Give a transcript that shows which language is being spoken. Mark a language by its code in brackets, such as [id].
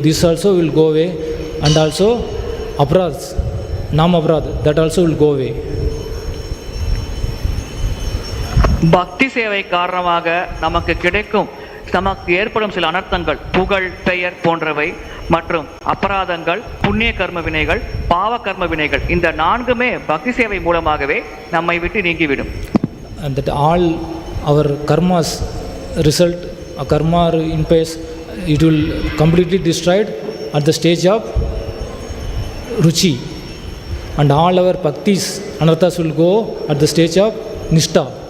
[en] This also will go away, and also aparadhs, nam aparadh, that also will go away. [ta] பக்தி சேவை காரணமாக நமக்கு ஏற்படும் சில அனர்த்தங்கள், புகழ், பெயர் போன்றவை மற்றும் அபராதங்கள், புண்ணிய கர்ம வினைகள், பாவ கர்ம வினைகள், இந்த 4மே பக்தி சேவை மூலமாகவே நம்மை விட்டு நீங்கிவிடும். [en] And that all our karmas result, karma or impious, it will completely destroyed at the stage of ruchi, and all our bhaktis anarthas will go at the stage of nishtha.